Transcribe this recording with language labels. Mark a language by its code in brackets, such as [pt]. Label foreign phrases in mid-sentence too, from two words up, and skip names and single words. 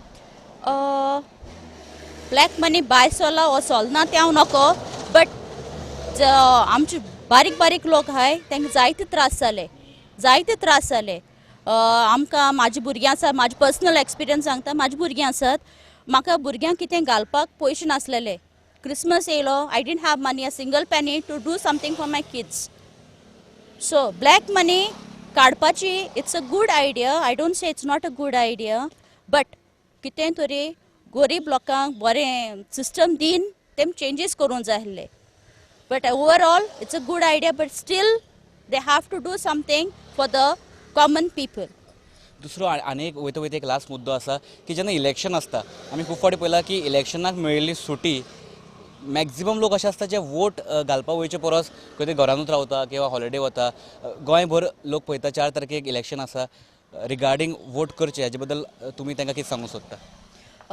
[en] black money [kok] भायर सरला वो चलना तें हांव नको बट आमचे बारीक लोक आहाय तांकां जायते त्रास जाले आमकां म्हाजी भुरगीं आसा म्हाजे पर्सनल [en] एक्सपिरियन्स [kok] सांगता म्हाजी भुरगीं आसात म्हाका भुरग्यांक कितें घालपाक पयशे नासलेले क्रिसमस येयलो [en] I didn't have money a single penny to do something for my kids so black money काडपाची it's a good idea I don't say it's not a good idea but [kok] कितें तरी गरीब लोकांक बरें सिस्टम दिन तेम चेंजीस करूंक जाय आसले [en] but overall it's a good idea but still they have to do something for the common people [kok] दुसरो आनी एक वयता एक लास्ट मुद्दो आसा की जेन्ना इलेक्शन आसता आमी खूब फावटी पळयलां की इलेक्शनाक मेळिल्ली सुटी मॅक्झिमम लोक अशे आसता जे वोट घालपाक वयचे परस खंय तरी घरानूच रावता किंवा हॉलिडे वता गोंयभर लोक पळयता 4 तारखेक इलेक्शन आसा रिगार्डींग वोट करचे हाजे बद्दल तुमी तांकां कितें सांगूंक सोदता